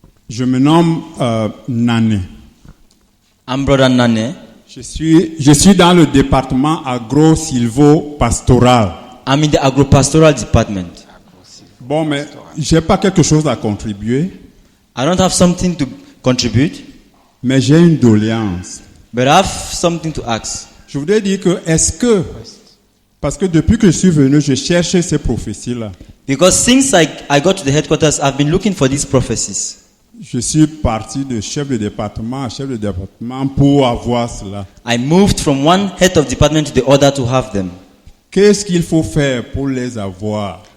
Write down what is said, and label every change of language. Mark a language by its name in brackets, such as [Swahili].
[French] Je me nomme Nane. [English] I'm Brother Nane. [French] Je suis dans le département agro-silvo-pastoral. [English] I'm in the agro-pastoral department. [French] Bon, mais j'ai pas quelque chose à contribuer. [English] I don't have something to contribute. [French] Mais j'ai une doléance. [English] But I have something to ask. [French] Je voudrais dire que parce que depuis que je suis venu, je cherchais ces prophéties-là. [English] Because since I got to the headquarters, I've been looking for these prophecies. [French] Je suis parti de chef de département à chef de département pour avoir cela. [English] I moved from one head of department to the other to have them. [French] Qu'est-ce qu'il faut faire pour les avoir?